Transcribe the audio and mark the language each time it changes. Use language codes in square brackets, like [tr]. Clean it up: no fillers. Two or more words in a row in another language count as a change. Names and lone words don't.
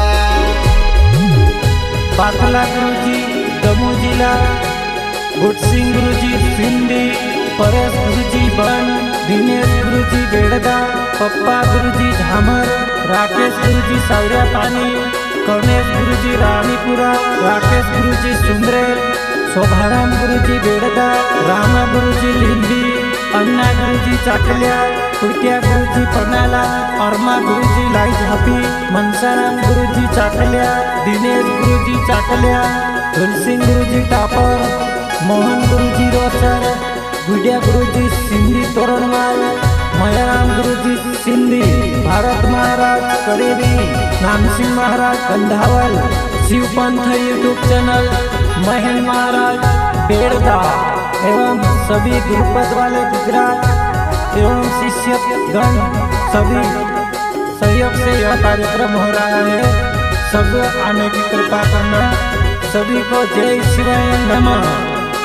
[hi] पाथला गुरुजी दमू जिला गुटसिंह गुरुजी सिंधी परेश गुरुजी बन दिनेश गुरुजी बेड़दा पप्पा गुरुजी झामर राकेश गुरुजी सावरिया पानी कमलेश गुरुजी रानीपुरा राकेश गुरुजी सुंदरेल शोभाराम गुरुजी बेड़दा रामा गुरुजी लिंबी अन्ना गुरुजी चाकलिया कुटिया गुरुजी पनाला अर्मा गुरुजी लाई झापी मनसाराम गुरुजी चाकलिया दिनेश गुरुजी चाकलिया तुलसिंह गुरुजी टापर मोहन गुरुजी रोचर गुडिया गुरुजी सिंधी तोरणमाल मयाराम गुरुजी सिंधी भारत महाराज करेरी नामसिंह महाराज कंधावल शिवपंथ [en] YouTube channel [hi] महेन महाराज बेड़दा एवं सभी गुरुपद वाले गुजरात एवं शिष्यगण सभी सहयोग से यह कार्यक्रम हो रहा है। सब आने की कृपा करना। सभी को जय शिवाय नमः।